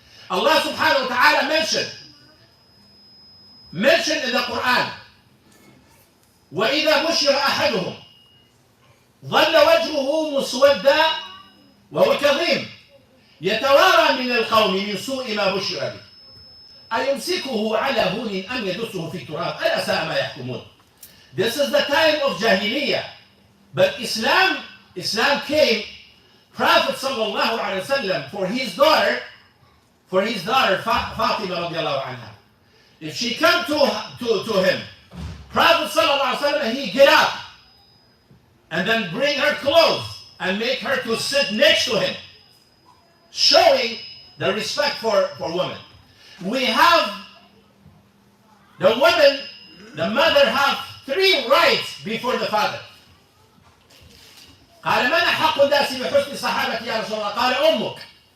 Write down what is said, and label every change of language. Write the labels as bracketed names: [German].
[English] Allah subhanahu wa ta'ala mentioned in the Quran, [Arabic] وَإِذَا بُشِّرَ أَحَدُهُمْ ظَلَّ وَجْهُهُ مُسْوَدًّا وَهُوَ كَظِيمٌ يَتَوَارَى مِنَ الْقَوْمِ مِنْ سُوءِ مَا بُشِّرَ بِهِ أَيُمْسِكُهُ عَلَى هُونٍ أَمْ يَدُسُّهُ فِي التُّرَابِ أَلَا سَاءَ مَا يَحْكُمُونَ. [English] This is the time of Jahiliyyah. But Islam came, Prophet sallallahu alaihi wasallam, for his daughter Fatima radiallahu anha. If she come to him, Prophet sallallahu alaihi wasallam, he get up and then bring her clothes and make her to sit next to him, showing the respect for women. We have the woman, the mother have 3 rights before the father. [Arabic] قال من أحق الناس بحسن صحابتي يا رسول الله؟ قال أمك.